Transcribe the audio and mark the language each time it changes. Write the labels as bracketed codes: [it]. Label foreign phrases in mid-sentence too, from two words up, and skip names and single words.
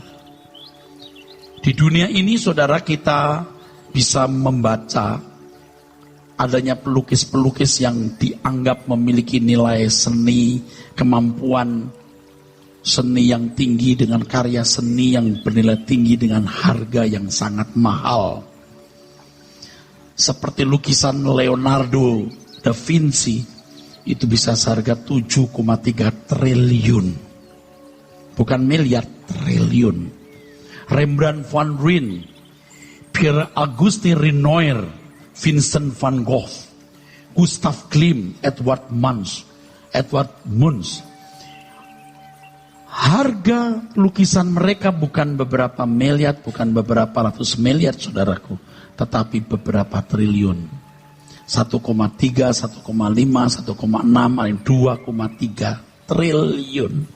[id] Di dunia ini, saudara, kita bisa membaca adanya pelukis-pelukis yang dianggap memiliki nilai seni, kemampuan seni yang tinggi, dengan karya seni yang bernilai tinggi dengan harga yang sangat mahal. Seperti lukisan Leonardo da Vinci, itu bisa seharga 7,3 triliun. Bukan miliar, triliun. Rembrandt van Rijn, Pierre Auguste Renoir, Vincent van Gogh, Gustav Klimt, Edward Munch. Harga lukisan mereka bukan beberapa miliar, bukan beberapa ratus miliar, saudaraku, tetapi beberapa triliun. 1,3, 1,5, 1,6, 2,3 triliun.